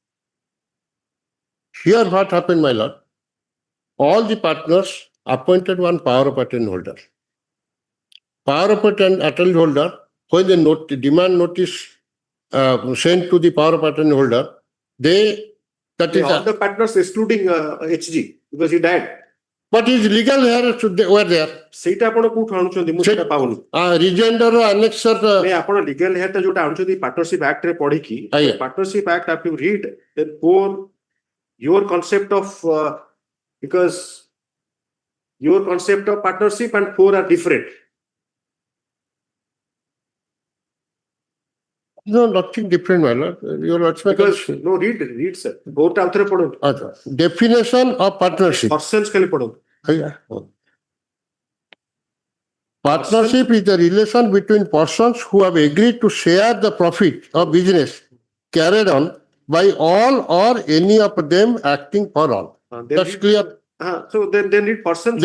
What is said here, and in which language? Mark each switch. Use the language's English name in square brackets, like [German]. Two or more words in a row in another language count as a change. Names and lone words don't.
[English] Here what happened, my lord? All the partners appointed one power of attorney holder. Power of attorney holder, when the demand notice sent to the power of attorney holder, all the partners excluding HG because he died. But his legal heirs were there. [Odia] ସେଇଟା ଆପଣ କୋଉଠୁ ଆଣୁଛନ୍ତି ମୁଁ ସେଟା ପାଉନି [English] rejoinder annexure [Odia] ନାଇଁ ଆପଣ ଲିଗାଲ ହେୟାରଟା ଯୋଉଟା ଆଣୁଛନ୍ତି ପାର୍ଟନରସିପ ଆକ୍ଟ ରେ ପଢିକି ପାର୍ଟନରସିପ ଆକ୍ଟ [English] after you read then your concept of because your concept of partnership and 4 are different. No, nothing different, my lord. Because no, read sir. Both author पढ़ो. Definition of partnership. Persons [Hindi] खाली पढ़ो. [English] Partnership is the relation between persons who have agreed to share the profit of business carried on by all or any of them acting for all. That's clear. So then need persons.